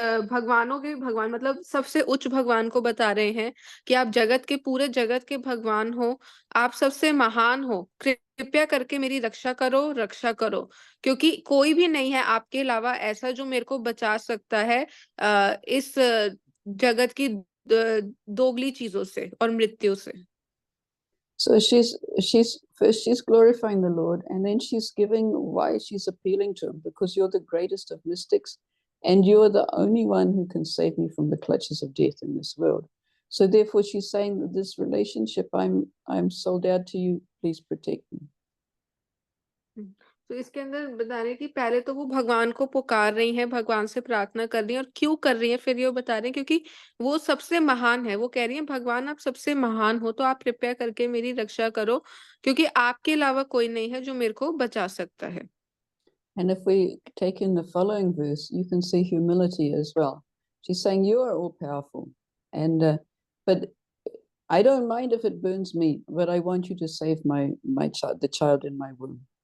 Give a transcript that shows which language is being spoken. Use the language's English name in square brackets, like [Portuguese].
[Hindi] भगवानों के भगवान मतलब सबसे उच्च भगवान को बता रहे हैं कि आप जगत के पूरे जगत के भगवान हो, आप सबसे महान हो, कृपया करके मेरी रक्षा करो, क्योंकि कोई भी नहीं है आपके अलावा ऐसा जो मेरे को बचा सकता है इस जगत की दोगली चीज़ों से और मृत्यु से। [English] So she's glorifying the Lord, and then she's giving why she's appealing to him, because you're the greatest of mystics, and you're the only one who can save me from the clutches of death in this world. So therefore, she's saying that this relationship, I'm sold out to you. Please protect me. [Hindi] तो इसके अंदर बता रहे हैं कि पहले तो वो भगवान को पुकार रही हैं, भगवान से प्रार्थना कर रही हैं और क्यों कर रही हैं फिर ये बता रहे हैं क्योंकि वो सबसे महान है। वो कह रही हैं भगवान आप सबसे महान हो तो आप कृपया करके मेरी रक्षा करो क्योंकि आपके अलावा कोई नहीं है जो मेरे को बचा सकता है। [English] And if we take in the following verse, you can see humility as well. She's saying you are all powerful, and but I don't mind if it burns me, but I want you to save my child, the child in my womb.